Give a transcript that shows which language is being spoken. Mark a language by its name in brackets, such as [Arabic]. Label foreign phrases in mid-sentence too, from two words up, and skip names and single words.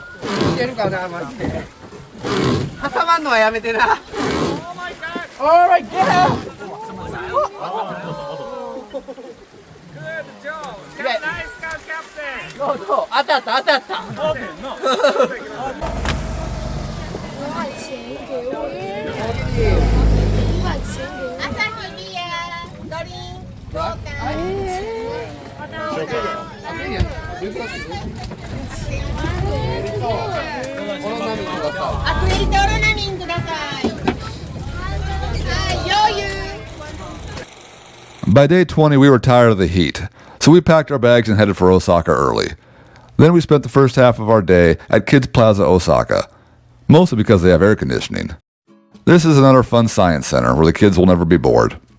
[Japanese] いけるかな、マジで。挟まんのはやめてな。 [English] Alright, get out! Good job! Nice car, Captain! Go, go! [Japanese] 当たった、当たった！ [Chinese] 把钱给我耶！把钱给我。 [Japanese] 朝日ビアドリンク交換。アクリルとオロナミンください。はい、余裕。 [English] By day 20, we were tired of the heat, so we packed our bags and headed for Osaka early. Then we spent the first half of our day at Kids Plaza Osaka, mostly because they have air conditioning. This is another fun science center where the kids will never be bored.